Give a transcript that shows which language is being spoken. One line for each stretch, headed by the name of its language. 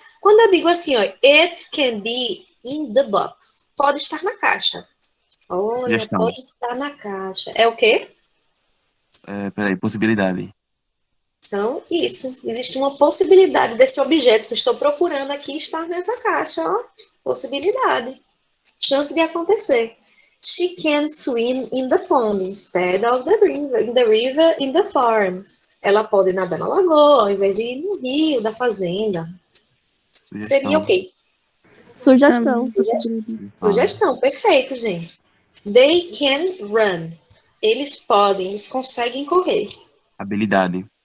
Portuguese: Quando eu digo assim, ó,
English: it can be in the box,
Portuguese: pode estar na caixa. Olha, Sugestão. pode estar na caixa. É o quê? Peraí, possibilidade. Então, isso. Existe uma possibilidade desse objeto que eu estou procurando aqui estar nessa caixa, ó. Possibilidade. Chance de acontecer.
English: She can swim in the pond instead of the river, in the farm.
Portuguese: Ela pode nadar na lagoa, ao invés de ir no rio da fazenda. Sugestão. Seria o quê? Sugestão. Sugestão, perfeito, gente.
English: They can run.
Portuguese: Eles conseguem correr. Habilidade.